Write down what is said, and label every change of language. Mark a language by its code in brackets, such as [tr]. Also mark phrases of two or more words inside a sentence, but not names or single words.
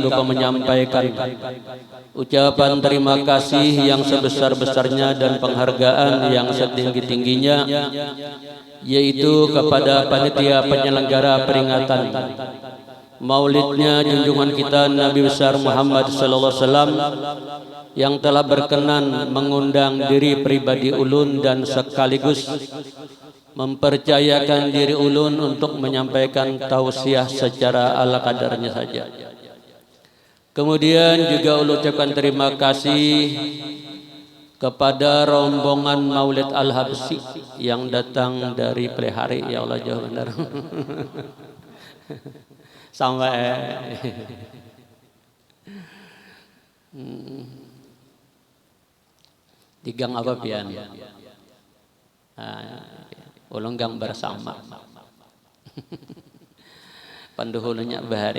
[id] lupa menyampaikan ucapan terima kasih yang sebesar-besarnya dan penghargaan yang setinggi-tingginya, yaitu kepada panitia penyelenggara peringatan maulidnya junjungan kita Nabi besar Muhammad [ar] صلى الله عليه وسلم [id] yang telah berkenan mengundang diri pribadi ulun dan sekaligus mempercayakan diri ulun untuk menyampaikan tausiah secara ala kadarnya saja. Kemudian juga ulun ucapkan terima kasih kepada rombongan Maulid Al-Habsyi yang datang dari Plehari, [ar] يا الله [id] jauh benar. [bjn] Sampai digang apa pian? Ulun gang bersama panduhulunya bahari.